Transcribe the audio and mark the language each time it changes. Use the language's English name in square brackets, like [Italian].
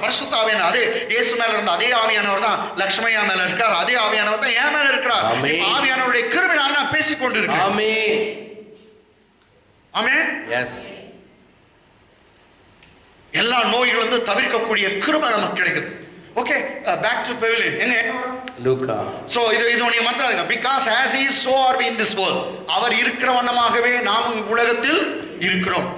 [Tamil] பரிசுத்த ஆவியானவர் அதே இயேசு மேல இருந்த அதே ஆவியானவர் தான் லட்சுமையா மேல இருக்கார். அதே ஆவியானவர் தான் என் மேல இருக்கிறார். ஆவியானவருடைய கிருபையால் நான் பேசிக் கொண்டிருக்கிறேன். ஆமென். ஆமென். [English] Yes. [Tamil] எல்லா நோய்கள் வந்து தவிர்க்கக்கூடிய கிருபை நமக்கு கிடைக்குது. [English] Okay, back to pavilion. [Tamil] எங்க? லூக்கா. சோ இது நீங்க மறந்துடாதீங்க. [English] because as he is, so are we in this world. [Tamil] அவர் இருக்கிற வண்ணமாகவே நாம் உலகத்தில் இருக்கிறோம்.